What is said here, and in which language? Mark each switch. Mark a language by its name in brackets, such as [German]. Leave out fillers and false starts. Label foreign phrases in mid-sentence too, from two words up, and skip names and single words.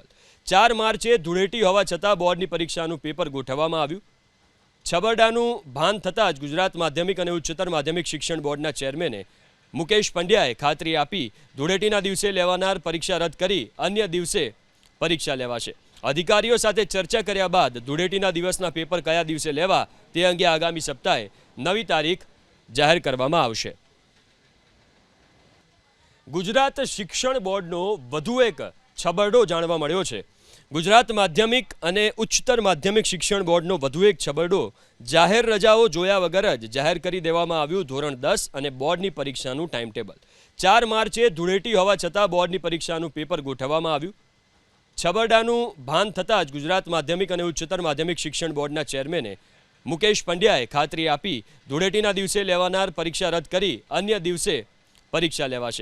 [Gujarati] 4 માર્ચે ધૂળેટી હોવા છતાં બોર્ડની પરીક્ષાનું પેપર ગોઠવવામાં આવ્યું। છબરડાનું ભાન થતાં જ ગુજરાત માધ્યમિક અને ઉચ્ચતર માધ્યમિક શિક્ષણ બોર્ડના ચેરમેને મુકેશ પંડ્યાએ ખાતરી આપી ધૂળેટીના દિવસે લેવાનાર પરીક્ષા રદ કરી અન્ય દિવસે પરીક્ષા લેવાશે। અધિકારીઓ સાથે ચર્ચા કર્યા બાદ ધૂળેટીના દિવસના પેપર કયા દિવસે લેવા તે અંગે આગામી સપ્તાહે નવી તારીખ જાહેર કરવામાં આવશે। ગુજરાત શિક્ષણ બોર્ડનો વધુ એક છબરડો જાણવા મળ્યો છે। ગુજરાત માધ્યમિક અને ઉચ્ચતર માધ્યમિક શિક્ષણ બોર્ડનો વધુ એક છબરડો જાહેર રજાઓ જોયા વગર જ જાહેર કરી દેવામાં આવ્યું ધોરણ 10 અને બોર્ડની પરીક્ષાનું ટાઇમટેબલ। 4 માર્ચે ધૂળેટી હોવા છતાં બોર્ડની પરીક્ષાનું પેપર ગોઠવવામાં આવ્યું। छबरडाનું ભાન થતાં જ ગુજરાત માધ્યમિક અને ઉચ્ચતર માધ્યમિક શિક્ષણ બોર્ડના ચેરમેને મુકેશ પંડ્યાએ ખાતરી આપી ધૂળેટીના દિવસે લેવાનાર પરીક્ષા રદ કરી અન્ય દિવસે પરીક્ષા લેવાશે।